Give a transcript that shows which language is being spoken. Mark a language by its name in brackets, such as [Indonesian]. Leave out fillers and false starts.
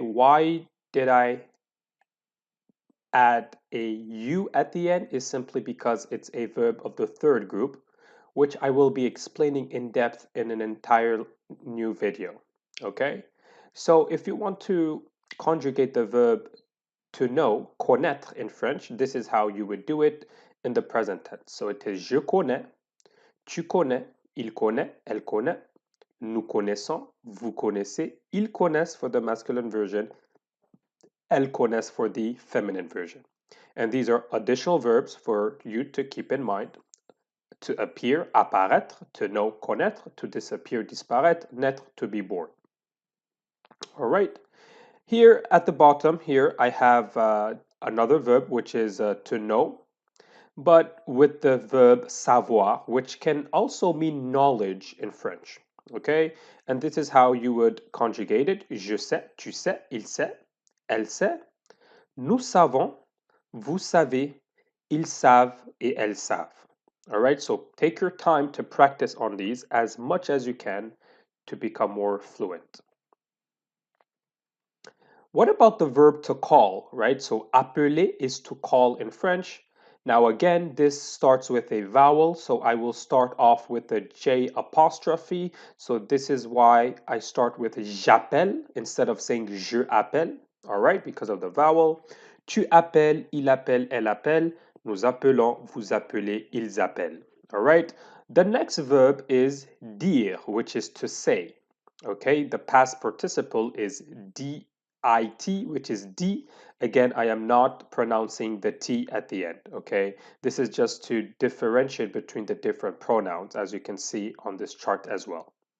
[English] Why did I add a U at the end is simply because it's a verb of the third group, which I will be explaining in depth in an entire new video, okay? So if you want to conjugate the verb to know, connaître in French, this is how you would do it in the present tense. [French] So it is je connais, tu connais, il connaît, elle connaît, nous connaissons, vous connaissez, ils connaissent [English] for the masculine version, [French] elles connaissent [English] for the feminine version. And these are additional verbs for you to keep in mind. To appear, apparaître, to know, connaître, to disappear, disparaître, naître, to be born. All right. Here at the bottom here, I have another verb, which is to know, but with the verb savoir, which can also mean knowledge in French. Okay? And this is how you would conjugate it. [French] Je sais, tu sais, il sait, elle sait. Nous savons, vous savez, ils savent, et elles savent. [English] All right, so take your time to practice on these as much as you can to become more fluent. What about the verb to call, right? So appeler is to call in French. Now again, this starts with a vowel, so I will start off with a J apostrophe. So this is why I start with j'appelle instead of saying je appelle, all right, because of the vowel. [French] Tu appelles, il appelle, elle appelle. Nous appelons, vous appelez, ils appellent. [English] All right. The next verb is dire, which is to say. Okay. The past participle is dit, which is D. Again, I am not pronouncing the T at the end. Okay. This is just to differentiate between the different pronouns, as you can see on this chart as well.